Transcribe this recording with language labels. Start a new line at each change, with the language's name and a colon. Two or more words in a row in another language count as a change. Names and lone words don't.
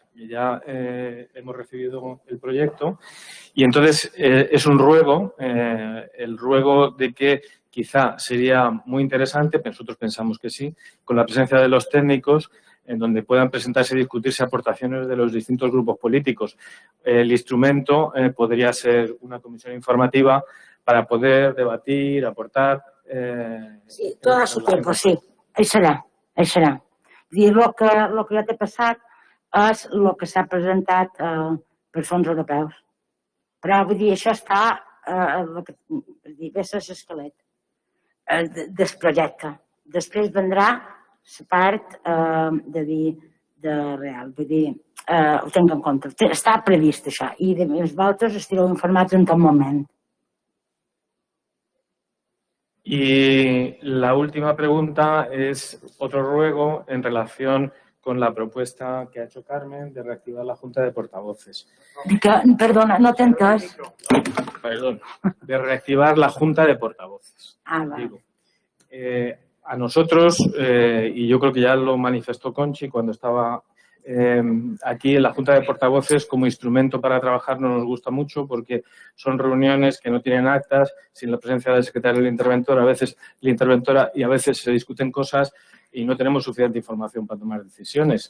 Spanish: Ya hemos recibido el proyecto y entonces es un ruego, el ruego de que quizá sería muy interesante, nosotros pensamos que sí, con la presencia de los técnicos, en donde puedan presentarse y discutirse aportaciones de los distintos grupos políticos. El instrumento podría ser una comisión informativa para poder debatir, aportar. Sí, tot a su tiempo,
Catalan: sí. Serà. Dir, el que ja t'he passat és el que s'ha presentat per fons europeus. Però vull dir, això està l'esquelet del projecte. Després vendrà la part de real, vull dir, ho tinc en compte. Està previst això i vosaltres estireu informats en tot moment.
Spanish: Y la última pregunta es otro ruego en relación con la propuesta que ha hecho Carmen de reactivar la Junta de Portavoces.
Catalan: Perdona, no t'he entès.
Spanish: Perdón, de reactivar la Junta de Portavoces. Vale. A nosotros, y yo creo que ya lo manifestó Conchi cuando estaba aquí en la Junta de Portavoces, como instrumento para trabajar no nos gusta mucho porque son reuniones que no tienen actas, sin la presencia del secretario del interventor, a veces la interventora, y a veces se discuten cosas y no tenemos suficiente información para tomar decisiones.